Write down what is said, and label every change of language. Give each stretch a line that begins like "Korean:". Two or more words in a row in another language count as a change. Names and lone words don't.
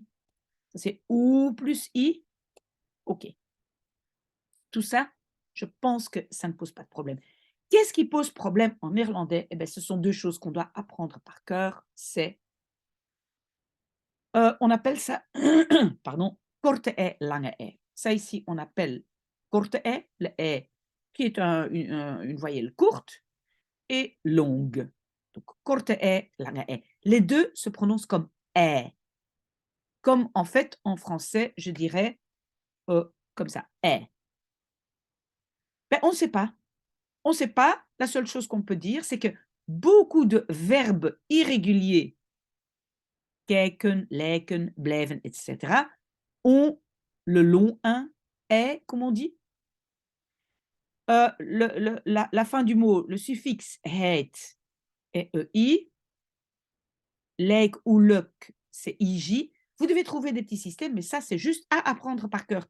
French: Ça, c'est OU plus I. OK. Tout ça, je pense que ça ne pose pas de problème. Qu'est-ce qui pose problème en néerlandais? Eh bien, ce sont 2 choses qu'on doit apprendre par cœur. C'est, on appelle ça, pardon,
Dutch: korte e, lange e.
French: Ça ici, on appelle
Dutch: korte e,
French: le e qui est une voyelle courte et longue.
Dutch: Donc korte e, lange e.
French: Les 2 se prononcent comme e. Comme en fait, en français, je dirais, comme ça, e. Ben, on ne sait pas. On ne sait pas. La seule chose qu'on peut dire, c'est que beaucoup de verbes irréguliers,
Dutch: kijken, lijken, blijven,
French: etc., ont le long 1, est, comme on dit. La fin du mot, le suffixe het est EI. Lijk ou luk, c'est IJ. Vous devez trouver des petits systèmes, mais ça, c'est juste à apprendre par cœur.